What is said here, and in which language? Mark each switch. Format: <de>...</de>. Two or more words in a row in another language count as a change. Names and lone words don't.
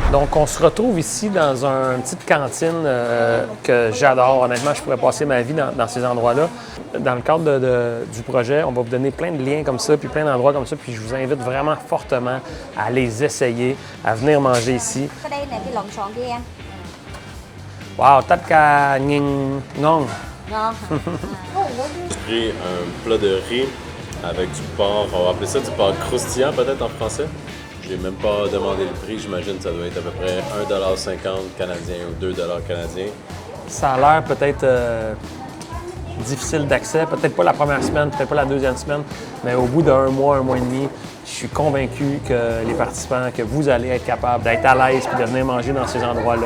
<fr>Donc, on se retrouve ici dans une petite cantine que j'adore. Honnêtement, je pourrais passer ma vie dans ces endroits-là. Dans le cadre du projet, on va vous donner plein de liens comme ça, puis plein d'endroits comme ça, puis je vous invite vraiment fortement à les essayer, à venir manger ici.</fr> <vi>Wow, tất cả nhìn ngon.</vi> <fr>J'ai pris un plat de riz avec du porc, on va appeler ça du porc croustillant peut-être en français. J'ai même pas demandé le prix, j'imagine que ça doit être à peu près 1,50$ canadien ou 2$ canadiens. Ça a l'air peut-être difficile d'accès, peut-être pas la première semaine, peut-être pas la deuxième semaine, mais au bout d'un mois et demi, je suis convaincu que les participants, que vous allez être capables d'être à l'aise et de venir manger dans ces endroits-là.</fr>